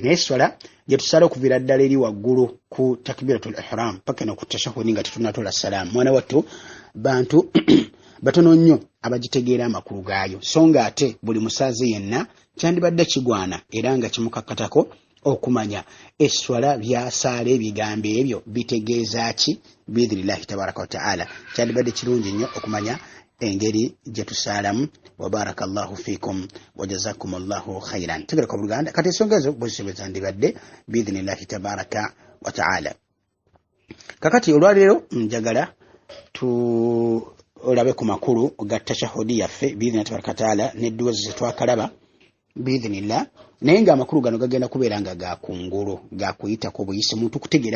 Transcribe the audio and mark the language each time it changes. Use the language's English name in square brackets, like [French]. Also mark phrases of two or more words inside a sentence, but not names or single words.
[Ganda] Naye swala gye tusala okuviira ddala eri waggulu ku [Arabic] تكبيرة الإحرام [Ganda] paka no ku tashahudi nga tetunatola salaamu, mwana wattu bantu batono nnyo abagitegeera amakulu gaayo, so nga ate buli musaazi yenna kyandibadde kigwana era nga kimukakkatako okumanya esswala byasaala ebigambo ebyo bitegeeza ki [Arabic] بإذن الله تبارك وتعالى. [Ganda] Kyandibadde kirungi nnyo okumanya engeri gye tusaalamu. [Arabic] وبارك الله فيكم وجزاكم الله خيرا. [Ganda] Tegera ku Buganda kati ensonga ezo bwe zandibadde [Arabic] بإذن الله تبارك وتعالى. [Ganda] Kakati olwaleero njagala olabe ku makulu ga tashahudi yaffe [Arabic] بإذنه تبارك تعالى [Ganda] n'edduwa zetwakalaba biidhinillah, naye ng'amakulu gano gagenda kubeera nga gakungulu gakuyitako buyisi muntu kutegeera